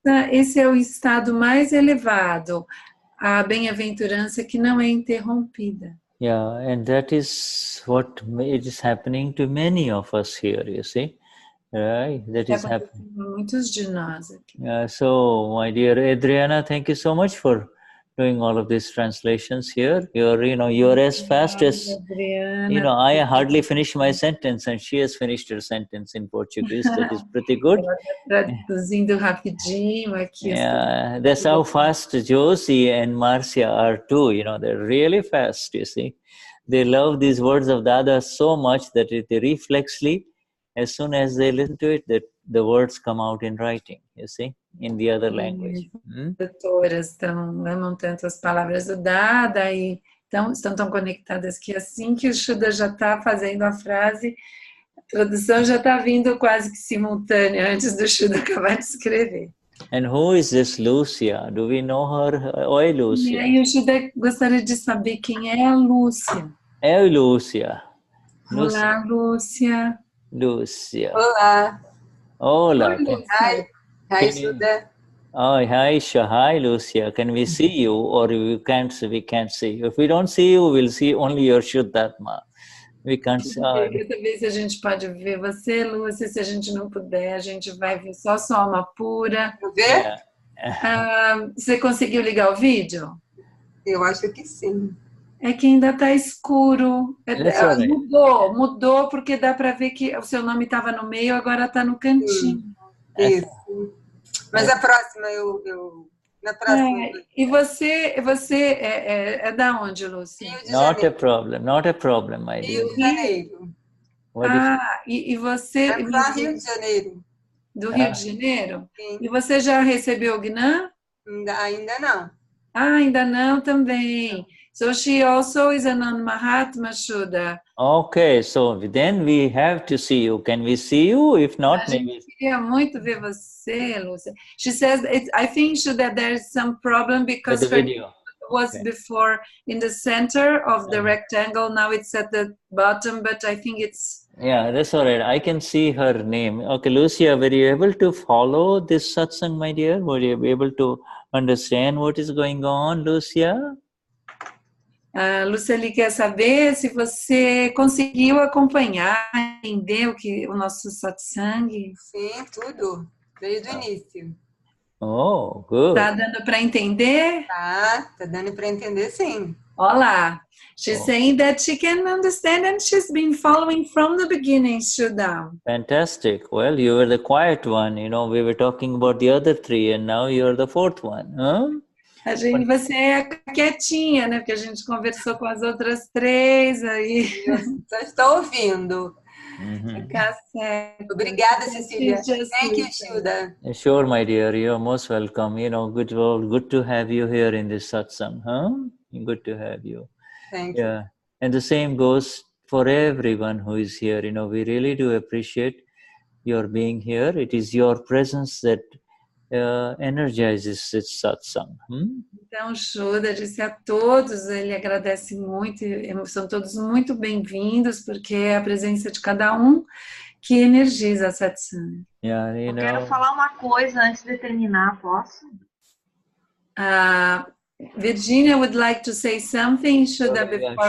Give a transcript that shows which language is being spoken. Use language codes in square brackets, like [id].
[pt] Esse é o estado mais elevado, a bem-aventurança que não é interrompida. [en] Yeah, and that is what it is happening to many of us here, you see. Right, that is happening. [pt] Muitos de nós aqui. [en] So, my dear Adriana, thank you so much for doing all of these translations here. You're as fast as, I hardly finished my sentence and she has finished her sentence in Portuguese. That is pretty good. [pt] Traduzindo rapidinho aqui. [en] Yeah, that's how fast Josie and Marcia are too. They're really fast, you see. They love these words of Dada so much that they reflexly, as soon as they listen to it, that the words come out in writing, you see, in the other language. [pt] Doutoras amam tanto as palavras do Dada e estão tão conectadas que assim que o Shuddha já está fazendo a frase, a tradução já está vindo quase que simultânea antes do Shuddha acabar de escrever. [en] And who is this Lucia? Do we know her? Oi, [pt] E Lucia. aí o Shuddha gostaria de saber quem é a Lúcia. Oi, Lucia. Olá, Lúcia. Lucia. Olá. [es] Hola. [pt] Oi, Lúcia. [en] Hi. Hi, Shuddha. Oh, hi, Lucia. Can we see you, or we can't see you? If we don't see you, we'll see only your Shuddhatma. We can't see. [pt] Dessa vez a gente pode ver você, Lúcia. Se a gente não puder, a gente vai ver só sua alma pura. Quer ver? Você conseguiu ligar o vídeo? Eu acho que sim. É que ainda está escuro. Mudou porque dá para ver que o seu nome estava no meio, agora está no cantinho. Isso. Mas a próxima, na próxima. E você é da onde, Lúcia? Rio de [en] Not [pt] Janeiro. [en] a problem, my dear. [pt] Rio de Janeiro. E você... É do Rio de Janeiro. Do Rio de Janeiro? Sim. E você já recebeu o Gnan? Ainda não. Ainda não também. [en] So she also is a non-Mahatma Shuddha. Okay, so then we have to see you. Can we see you? If not, maybe. [pt] Queria muito ver você, Lúcia. [en] She says, I think that there's some problem because The video was before in the center of the rectangle. Now it's at the bottom, but I think it's... Yeah, that's all right. I can see her name. Okay, Lucia, were you able to follow this satsang, my dear? Were you able to understand what is going on, Lucia? [pt] Luceli quer saber se você conseguiu acompanhar, entender o nosso satsang. Sim, tudo. Desde o início. Oh, good. Tá dando para entender? Tá dando para entender, sim. Olá. [en] She's saying that she can understand and she's been following from the beginning, Shuddha. Fantastic. Well, you were the quiet one. You know, we were talking about the other three and now you're the fourth one. Huh? [pt] Você é quietinha, né? Porque a gente conversou com as outras três aí. Eu só estou ouvindo. Fica certo. Obrigada, Cecilia. [en] Thank you, Shuddha. Sure, my dear. You're most welcome. You know, good to have you here in this satsang. Huh? Good to have you. Thank you. And the same goes for everyone who is here. You know, we really do appreciate your being here. It is your presence that energizes its satsang. [pt] Então, Shuddha disse a todos, ele agradece muito, são todos muito bem-vindos, porque é a presença de cada um que energiza a satsang. [en] Yeah, [pt] eu quero falar uma coisa antes de terminar, posso? [en] Virginia would like to say something, Shuddha, before